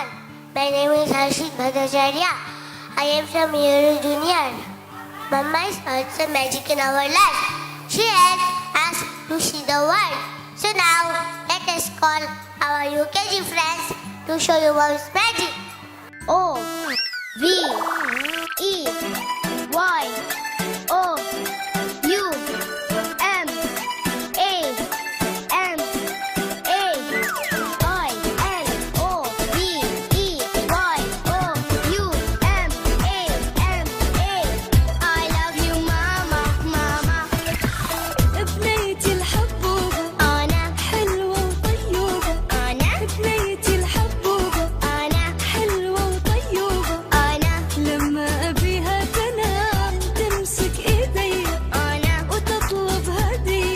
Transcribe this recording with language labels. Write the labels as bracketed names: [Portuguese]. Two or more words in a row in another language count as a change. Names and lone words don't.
[English] My name is Harshit Bhattacharya. I am from Euro Junior. Mama is also magic in our life. She helps us to see the world. So now, let us call our UKG friends to show you Mom's magic. O V E Y O U M A M A I N O V E Y O U M A M A. I love you mama mama. [Arabic] بنيتي الحبوبة أنا حلوة وطيوبة أنا بنيتي الحبوبة أنا حلوة وطيوبة أنا لما أبيها تنام تمسك إيدي أنا وتطلب هدية